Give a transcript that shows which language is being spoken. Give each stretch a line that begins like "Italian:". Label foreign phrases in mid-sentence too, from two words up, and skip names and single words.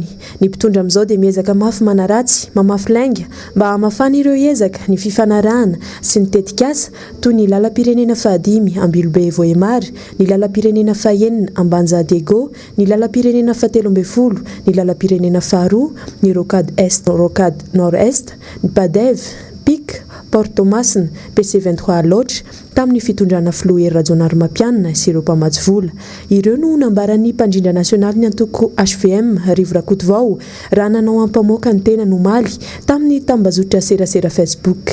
Malagasy: Ny mpitondra amin'izao dia miezaka mafy manaratsy mamafy lainga mba hamafana ireo ezaka ny fifanarahana sy ny tetikasa toy ny lalam-pirenena fahadimy Ambilobe Voemary, ny lalam-pirenena fahaenina Ambanja Diego, ny lalam-pirenena fahateloambefolo, ny lalam-pirenena faharoa, ny rocade est, rocade nord-est, ny Padev, Pic, Porto Masina, PC23 Loatra tamin'ny fitondrana filoha rajonary mampianina sy ireo mpamatsy vola. Ireo no nambaran'ny mpandrindra nasionaly ny antoko HVM Rivo Rakotovao raha nanao ampamoaka ny tena nomaly tamin'ny tambazotra serasera Facebook.